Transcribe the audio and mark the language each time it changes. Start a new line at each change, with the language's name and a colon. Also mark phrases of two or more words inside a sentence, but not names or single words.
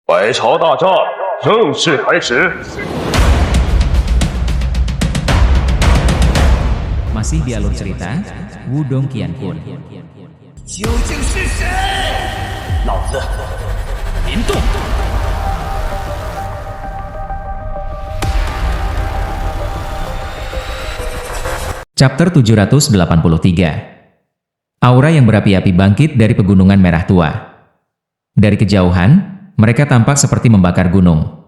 Chinese: 百朝大战正式开始。
Indonesian: Masih di alur cerita Wudong Qianpun.
Chinese: 究竟是谁？老子林动。
English: Chapter 783.
Indonesian: Aura yang berapi-api bangkit dari pegunungan merah tua. Dari kejauhan, mereka tampak seperti membakar gunung.